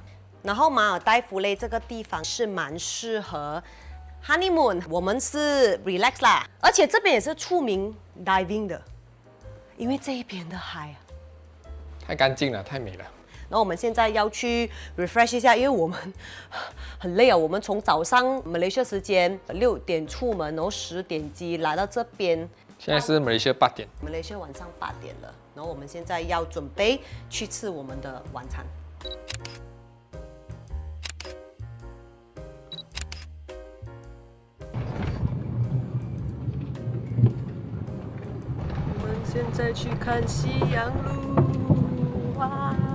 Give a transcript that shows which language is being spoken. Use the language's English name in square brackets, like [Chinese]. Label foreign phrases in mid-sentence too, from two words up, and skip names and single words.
[Chinese] 然後馬爾代夫嘞這個地方是蠻適合 honeymoon， 我們是 relax 啦，而且這邊也是出名 diving 的，因為這一邊的海太乾淨了，太美了。然後我們現在要去 refresh 一下，因為我們很累啊。我們從早上馬來西亞時間6點出門，然後10點機來到這邊。現在是馬來西亞8點，馬來西亞晚上8點了。然後我們現在要準備去吃我們的晚餐。我們現在去看夕陽路，哇！